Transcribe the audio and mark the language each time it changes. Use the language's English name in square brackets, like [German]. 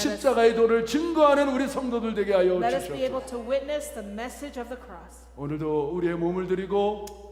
[Korean] 십자가의 도를 증거하는 우리 성도들 되게 하여 [English] Let us be [Korean] 주시옵소서. [English] able to witness the message of the cross. [Korean] 오늘도 우리의 몸을 드리고